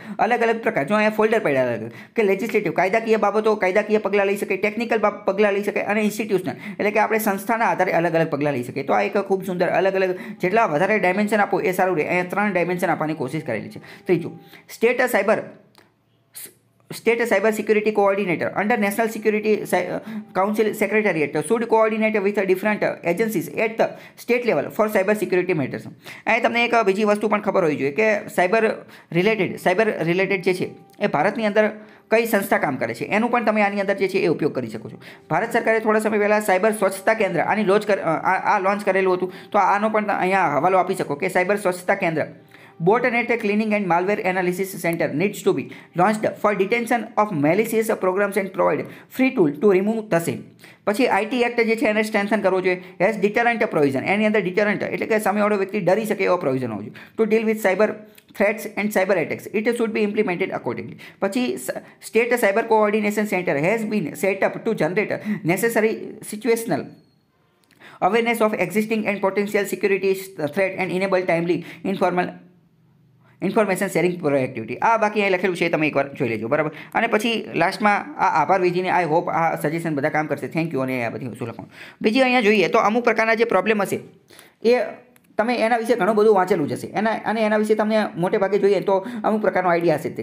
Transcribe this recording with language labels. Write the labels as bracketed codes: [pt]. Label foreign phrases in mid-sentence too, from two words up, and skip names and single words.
[gu] અલગ પ્રકાર, જો અહીંયા ફોલ્ડર પડ્યા કે લેજિસ્લેટિવ કાયદાકીય બાબતો, કાયદાકીય પગલાં લઈ શકે, ટેકનિકલ પગલાં લઈ શકે, અને ઇન્સ્ટિટ્યુશનલ એટલે કે આપણે સંસ્થાના આધારે અલગ પગલાં લઈ શકીએ. તો આ એક ખૂબ સુંદર અલગ જેટલા વધારે ડાયમેન્શન આપો એ સારું રહે. અહીંયા 3 ડાયમેન્શન આપવાની કોશિશ કરેલી છે. [en] ત્રીજું, સ્ટેટ cyber security coordinator under National Security Council Secretariat should coordinate with different agencies at the state level for cyber security matters. [gu] અહીં તમને એક બીજી વસ્તુ પણ ખબર હોવી જોઈએ કે [en] cyber related [gu] જે છે એ ભારતની અંદર કઈ સંસ્થા કામ કરે છે એનું પણ તમે આની અંદર જે છે એ ઉપયોગ કરી શકો છો. ભારત સરકારે થોડા સમય પહેલાં સાયબર સ્વચ્છતા કેન્દ્ર લોન્ચ કરેલું હતું. તો આનો પણ અહીંયા હવાલો આપી શકો કે [en] સાયબર સ્વચ્છતા કેન્દ્ર Botnet Cleaning and Malware Analysis Center needs to be launched for detection of malicious programs and provide free tool to remove the same. [gu] પછી આઈટી એક્ટ જે છે એને સ્ટ્રેન્થન કરવો જોઈએ. [en] has deterrent provision, [gu] એની અંદર ડિટરન્ટ એટલે કે સામેવાળો વ્યક્તિ ડરી શકે એવો પ્રોવિઝન હોવો જોઈએ. [en] to deal with cyber threats and cyber attacks, it should be implemented accordingly. પછી state cyber coordination center has been set up to generate necessary situational awareness of existing and potential security threat and enable timely information sharing proactivity. [gu] આ બાકી અહીં લખેલું છે, તમે એકવાર જોઈ લેજો, બરાબર. અને પછી લાસ્ટમાં આ આભાર વિધિને [en] I hope [gu] આ સજેશન બધા કામ કરશે, [en] thank you, [gu] અને આ બધી વસ્તુ લખવાનું. બીજી અહીંયા જોઈએ તો અમુક પ્રકારના જે પ્રોબ્લેમ હશે એ તમે એના વિશે ઘણું બધું વાંચેલું જ હશે એના વિશે તમને મોટે ભાગે જોઈએ તો અમુક પ્રકારનો આઈડિયા હશે.